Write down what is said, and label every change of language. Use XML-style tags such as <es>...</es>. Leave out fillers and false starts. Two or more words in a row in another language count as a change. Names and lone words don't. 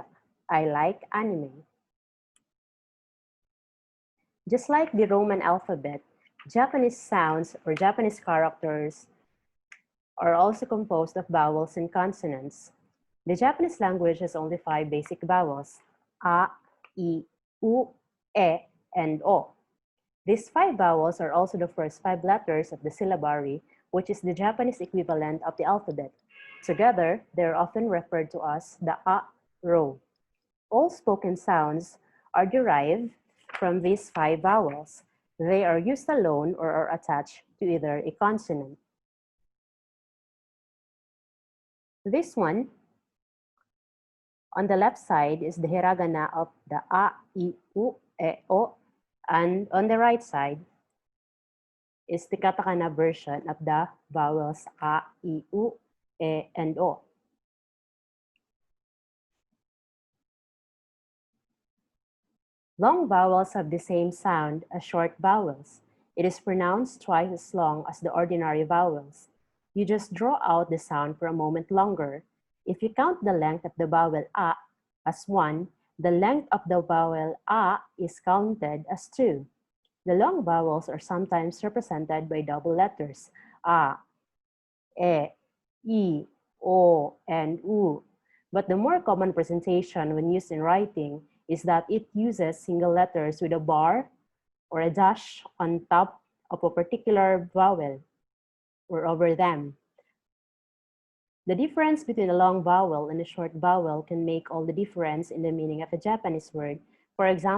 <en>I like anime. Just like the Roman alphabet, Japanese sounds or Japanese characters are also composed of vowels and consonants. The Japanese language has only 5 basic vowels: a, i, u, e, and o. These 5 vowels are also the first 5 letters of the syllabary, which is the Japanese equivalent of the alphabet. Together, they are often referred to as the a row. All spoken sounds are derived from these 5 vowels. They are used alone or are attached to either a consonant. This one, on the left side, is the hiragana of the a, i, u, e, o, and on the right side is the katakana version of the vowels a, i, u, e, and o. Long vowels have the same sound as short vowels. It is pronounced twice as long as the ordinary vowels. You just draw out the sound for a moment longer. If you count the length of the vowel a as 1, the length of the vowel a is counted as 2. The long vowels are sometimes represented by double letters a, e, I, o, and u. But the more common presentation when used in writing is that it uses single letters with a bar or a dash on top of a particular vowel or over them. The difference between a long vowel and a short vowel can make all the difference in the meaning of a Japanese word.</en>